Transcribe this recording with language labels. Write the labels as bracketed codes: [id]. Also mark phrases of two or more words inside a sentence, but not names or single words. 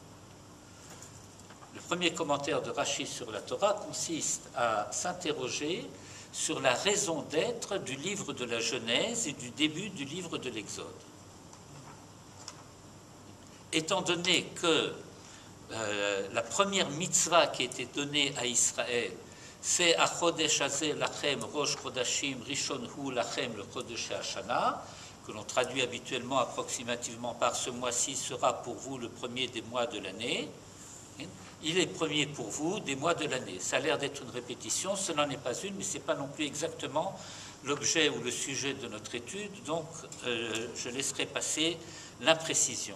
[fr] Le premier commentaire de Rashi sur la Torah consiste à s'interroger sur la raison d'être du livre de la Genèse et du début du livre de l'Exode. Étant donné que la première mitzvah qui a été donnée à Israël, c'est [he] החודש הזה לכם ראש חודשים ראשון הוא לכם ל חודש השנה, [fr] que l'on traduit habituellement approximativement par ce mois-ci sera pour vous le premier des mois de l'année. Il est premier pour vous des mois de l'année. Ça a l'air d'être une répétition, ce n'en est pas une, mais ce n'est pas non plus exactement l'objet ou le sujet de notre étude, donc je laisserai passer l'imprécision.